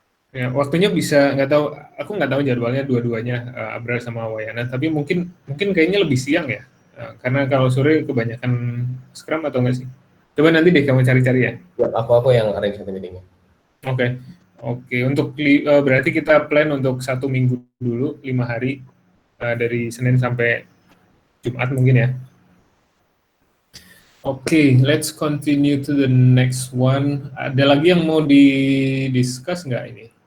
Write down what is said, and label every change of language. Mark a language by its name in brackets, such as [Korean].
[Indonesian] Ya, waktunya bisa nggak tahu, aku nggak tahu jadwalnya dua-duanya Abrar sama Wayana, tapi mungkin kayaknya lebih siang ya, karena kalau sore kebanyakan scrum atau nggak sih? Coba nanti deh kamu cari-cari ya. Ya, aku yang arrange nanti meetingnya. Oke. Untuk berarti kita plan untuk 1 minggu dulu, 5 hari dari Senin sampai Jumat mungkin ya. [English] Oke, let's continue to the next one. [Indonesian] Ada lagi yang mau di-discuss nggak ini?